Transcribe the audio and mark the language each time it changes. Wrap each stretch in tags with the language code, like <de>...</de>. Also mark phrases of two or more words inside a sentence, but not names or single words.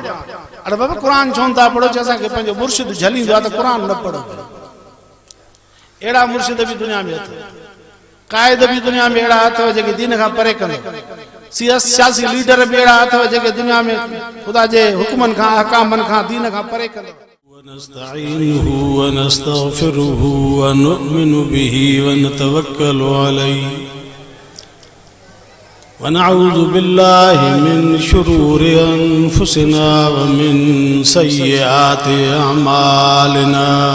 <sd>अरे बाबा क़ुरान छो था पढ़ो चई असांखे पंहिंजो मुर्शिद झलींदो आहे त क़ुरान न पढ़ो। अहिड़ा मुर्शिद बि दुनिया में अथव, क़ाइद बि दुनिया में अहिड़ा अथव जेके दीन खां परे कंदो। सियासी लीडर भी अहिड़ा अथव जेके दुनिया में ख़ुदा जे हुक्मनि खां अहकामनि खां दीन खां परे कंदो।</sd> <ar>ونستعينه ونستغفره ونؤمن به ونتوكل عليه ونعوذ بالله من شرور أنفسنا ومن سيئات أعمالنا</ar>